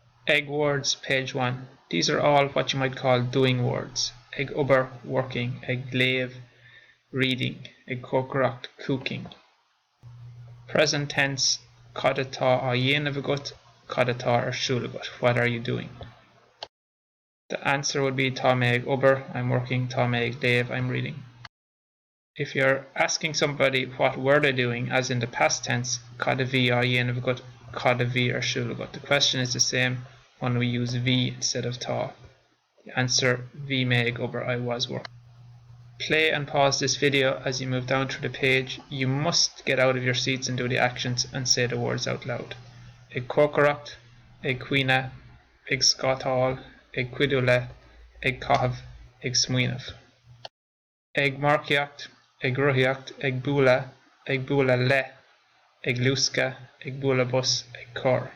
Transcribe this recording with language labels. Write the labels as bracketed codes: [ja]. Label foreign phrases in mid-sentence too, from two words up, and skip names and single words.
[en] Egg words, page 1. These are all what you might call doing words. [ga] Ag obair, working. Ag léamh, reading. Ag cócaireacht, [en] cooking. Present tense, [ga] cad atá á dhéanamh agat, cad atá ar siúl agat. [en] What are you doing? The answer would be [ga] tá mé ag obair, [en] I'm working. [ga] Tá mé ag léamh, [en] I'm reading. If you're asking somebody what were they doing, as in the past tense, [ga] cad a bhí á dhéanamh agat, cad a bhí ar siúl agat. [en] The question is the same when we use bhí instead of tá. The answer, [ga] bhí mé ag obair, [en] I was working. Play and pause this video as you move down through the page. You must get out of your seats and do the actions and say the words out loud. [ga] Ag cócaireacht, ag cuine, ag scotáil, ag cuidiú le, ag caitheamh, ag smaoineamh. Ag marcaíocht, ag ruthaíocht, ag bualadh le, ag luasca, ag bualadh bus, ag cór.